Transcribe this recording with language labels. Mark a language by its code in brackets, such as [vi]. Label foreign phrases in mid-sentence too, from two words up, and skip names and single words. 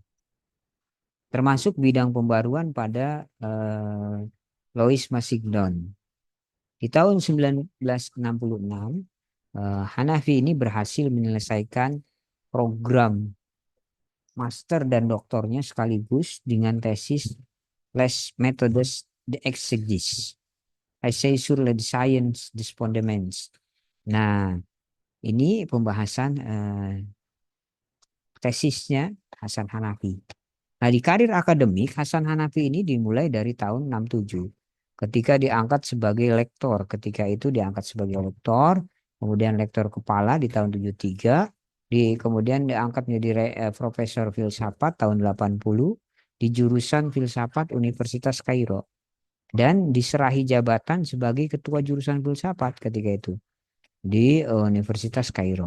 [id] Termasuk bidang pembaruan pada Louis Massignon. Di tahun 1966, Hanafi ini berhasil menyelesaikan program master dan doktornya sekaligus dengan tesis Les Méthodes d'Exégèse, Essai sur les Sciences des Fondements. Nah, ini pembahasan tesisnya Hasan Hanafi. Nah, di karir akademik, Hasan Hanafi ini dimulai dari tahun 67. Ketika diangkat sebagai lektor, ketika itu diangkat sebagai lektor, kemudian lektor kepala di tahun 73, kemudian diangkat menjadi profesor filsafat tahun 80 di jurusan filsafat Universitas Kairo dan diserahi jabatan sebagai ketua jurusan filsafat ketika itu di Universitas Kairo.